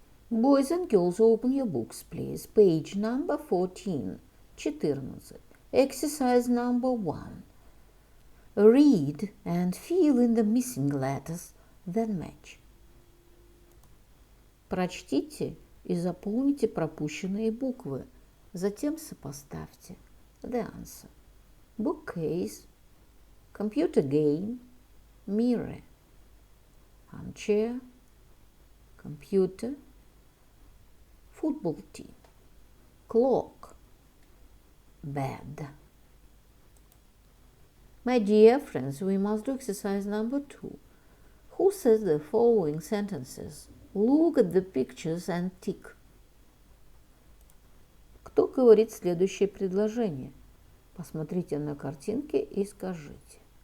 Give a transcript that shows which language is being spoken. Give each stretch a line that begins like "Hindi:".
English: Boys and girls, open your books, please. Page number 14, 14. Exercise number 1. Read and fill in the missing letters, then match.
Russian: Прочтите и заполните пропущенные буквы, затем сопоставьте.
English: The answer. Bookcase, computer game, mirror, armchair, computer, football team, clock, bed. My dear friends, we must do exercise number 2. Who says the following sentences? Look at the pictures and tick.
Russian: Кто говорит следующее предложение? Посмотрите на картинки и скажите.